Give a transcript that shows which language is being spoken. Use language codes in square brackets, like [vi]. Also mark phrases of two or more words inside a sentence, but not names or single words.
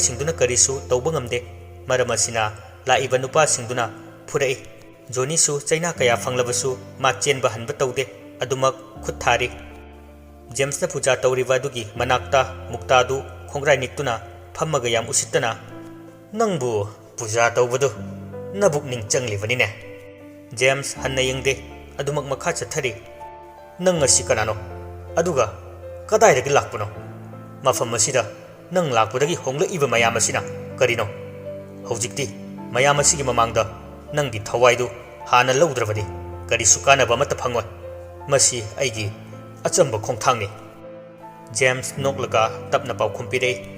[mni] singduna karisu tawba ngamde maramasina laiba nupa singduna phurai Johnny su chaina kaya phanglabasu ma chenba hanba tawde adumak khuthari James na puja tawriba dugi manakta muktadu khongrai niktuna phammaga yam usittana nangbu puja tawbadu nabuk ning changlibani ne James hanna yengde adumak makha chathari nang asi kanano aduga kadaidagi lakpuno mafam asida nang lakpudagi hongla iba mayam asina karino hojikti mayam asigi mamangda nanggi thawaidu hana lawdrabadi kari sukana ba mata phangoi masi aigi achamba khongthangni James noklaga tapna pau khumpire